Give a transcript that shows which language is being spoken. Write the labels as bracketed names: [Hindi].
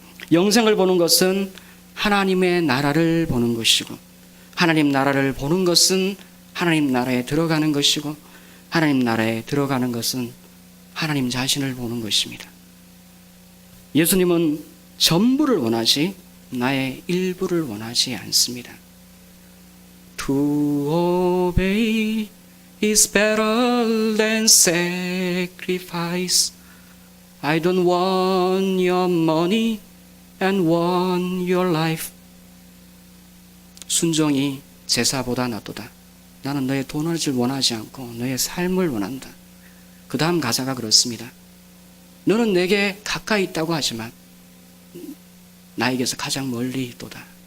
[Korean] 영생을 보는 것은 하나님의 나라를 보는 것이고, 하나님 나라를 보는 것은 하나님 나라에 들어가는 것이고, 하나님 나라에 들어가는 것은 하나님 자신을 보는 것입니다. 예수님은 전부를 원하지 나의 일부를 원하지 않습니다. [English] To obey is better than sacrifice. I don't want your money and want your life. [Korean] 순종이 제사보다 낫도다. 나는 너의 돈을 원하지 않고 너의 삶을 원한다. 그 다음 가사가 그렇습니다. 너는 내게 가까이 있다고 하지만 나에게서 가장 멀리 있도다.